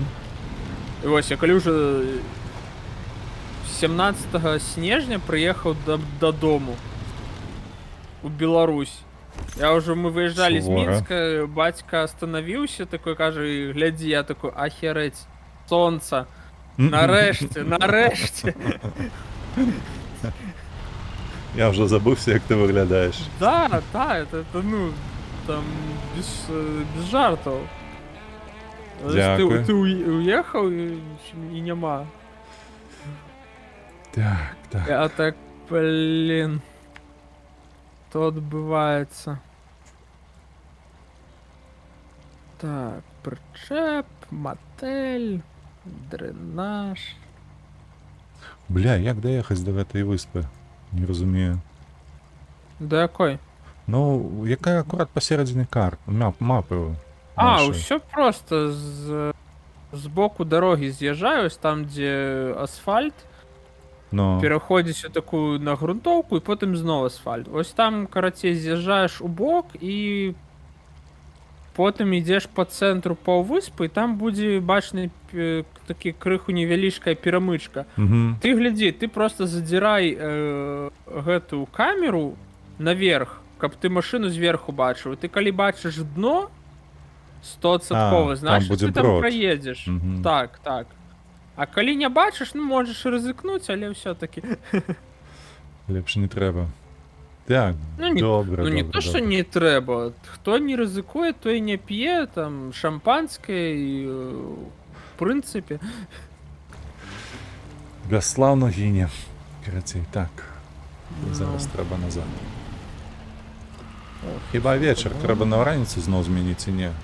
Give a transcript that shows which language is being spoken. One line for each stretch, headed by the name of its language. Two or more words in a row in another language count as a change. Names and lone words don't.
Belarusian: І вось я калі ўжо 17 снежня прыехаў дадому у Беларусь. Я ўжо, мы выязджалі з Мінска, бацька астанавіўся, такой кажа, глядзі, я такой, ахерэць, сонца, нарэшце, нарэшце.
Ukrainian: Я вже забувся, як ти виглядаєш.
Russian: Да, это ну, там, без жартов.
Ukrainian: Дякую.
Russian: Ты уехал и нема.
Ukrainian: Так, так.
Russian: А так, блин. То отбывается.
Ukrainian: Так, причеп, мотель, дренаж. Бля, як доїхати до этой виспи? Не розумію. До якої? Ну, яка акурат посередині карт, мапи. А, все просто з боку дороги з'їжджаю, там, де асфальт. Ну. Переходиш у таку на ґрунтовку і потім знову асфальт. Ось там, короче, з'їжджаєш у бок і потім йдеш по центру паўвыспы, і там буде бачний такі
Belarusian: крыху невялічкая перамычка. Угу.
Russian: Ты гляди, ты просто задирай
Belarusian: гэту камеру наверх, каб ты машину зверху бачыў. Ты калі бачыш дно 100%,
Russian: значит ты там проедешь. Угу.
Ukrainian: Так, так.
Belarusian: А калі не бачыш, ну можеш рызыкнуць, але ўсё-таки. Лепш не трэба. Так, ну, не, добра, ну не добра,
Ukrainian: то, що не треба. Хто не ризикує, той не п'є, там, шампанське і, в принципі. Безславно гине. Короче, так. Зараз треба назад. Хіба вечір, треба на раніцю знов змінити, чи ні?